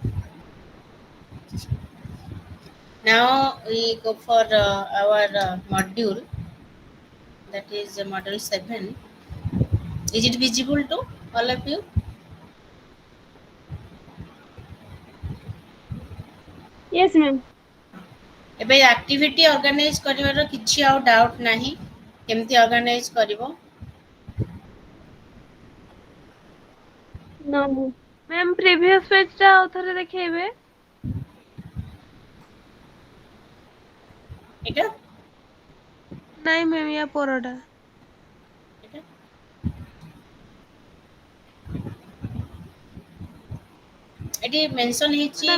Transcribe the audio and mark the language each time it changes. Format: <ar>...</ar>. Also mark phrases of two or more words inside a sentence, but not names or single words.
<en>Now we go for our module, that is module 7. Is it visible to all of you? Yes, ma'am.</en> <or>ଏବେ</or> <en>activity organize</en> <or>କରିବାର କିଛି ଆଉ doubt ନାହିଁ, କେମିତି organize କରିବ?</or> <en>No, ma'am. Ma'am, previous page</en> <or>ଟା ଆଉ ଥରେ ଦେଖେଇବେ? ଏଇଟା ନାଇଁ ମ୍ୟାମ୍, ୟା ପରଟା। ଏଇଟା ଏଠି ମେନସନ୍ ହେଇଛି</or>